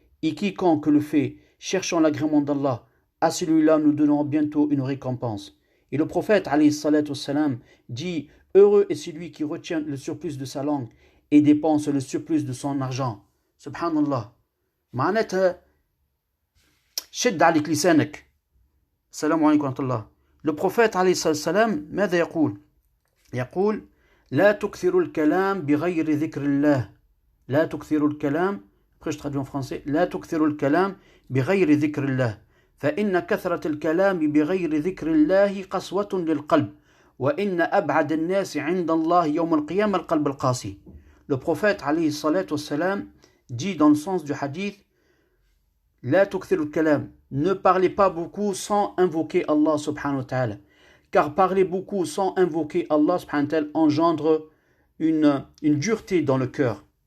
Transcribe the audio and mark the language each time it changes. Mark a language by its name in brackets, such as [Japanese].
[French] Et quiconque le fait, cherchant l'agrément d'Allah, à celui-là nous donnerons bientôt une récompense. Et le prophète, alayhi salatu wassalam, dit « Heureux est celui qui retient le surplus de sa langue et dépense le surplus de son argent. » Subhanallah. [Arabic] معناتها شد عليك لسانك. السلام عليكم ورحمة الله. [French] Le prophète, [Arabic] alayhi salatu wassalam, ماذا يقول؟ يقول لا تكثروا الكلام بغير ذكر الله. لا تكثروا الكلام. [French] Après je traduis en français. [Arabic] لا تكثروا الكلام بغير ذكر الله. فإن كثرة الكلام بغير ذكر الله قسوة للقلب وإن أبعد الناس عند الله يوم القيامة القلب القاسي. [French] Le prophète عليه الصلاة والسلام dit dans le sens du hadith [Arabic] لا تكثروا الكلام, [French] ne parlez pas beaucoup sans invoquer Allah subhanahu wa ta'ala, car parler beaucoup sans invoquer Allah subhanahu wa ta'ala engendre une dureté dans le cœur.